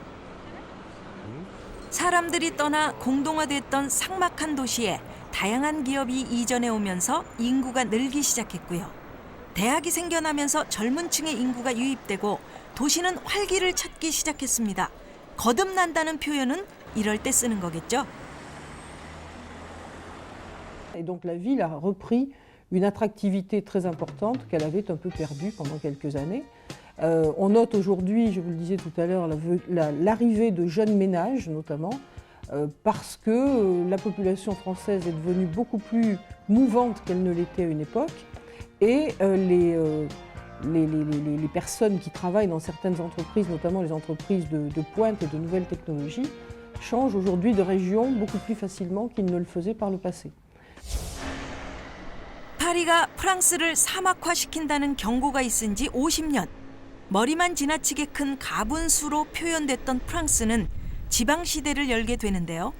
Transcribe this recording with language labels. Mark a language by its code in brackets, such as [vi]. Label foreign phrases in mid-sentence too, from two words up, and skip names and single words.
[ko] 사람들이 떠나 공동화됐던 삭막한 도시에 다양한 기업이 이전해 오면서 인구가 늘기 시작했고요. 대학이 생겨나면서 젊은 층의 인구가 유입되고 도시는 활기를 찾기 시작했습니다. 거듭난다는 표현은 이럴 때 쓰는 거겠죠. [fr] Et donc la ville a repris une attractivité très importante qu'elle avait un peu perdue pendant quelques années. On note aujourd'hui, je vous le disais tout à l'heure, l'arrivée de jeunes ménages notamment, parce que la population française est devenue beaucoup plus mouvante qu'elle ne l'était à une époque, et les personnes qui travaillent dans certaines entreprises, notamment les entreprises de pointe et de nouvelles technologies, changent aujourd'hui de région beaucoup plus facilement qu'ils ne le faisaient par le passé. [ko] 파리가 프랑스를 사막화시킨다는 경고가 있은 지 50년. 머리만 지나치게 큰 가분수로 표현됐던 프랑스는 지방시대를 열게 되는데요.